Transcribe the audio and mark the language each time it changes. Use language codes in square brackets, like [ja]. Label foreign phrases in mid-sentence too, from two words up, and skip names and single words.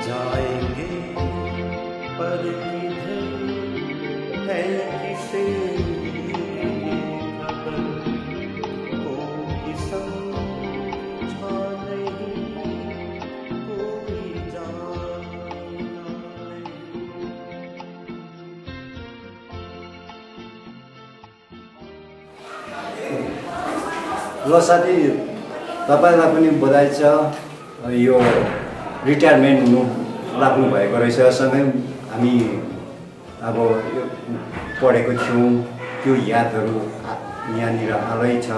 [hi] आएंगे पर किधर है किसे खबर, कोई समझा नहीं, कोई जाना नहीं। [ne] ल साथी, तपाईँलाई पनि बधाई छ। यो रिटायरमेन्ट हुनु लाग्नु भएको रहेछ। सँगै हामी अब यो पढेको थियौँ, त्यो यादहरू यहाँनिर हालै छ।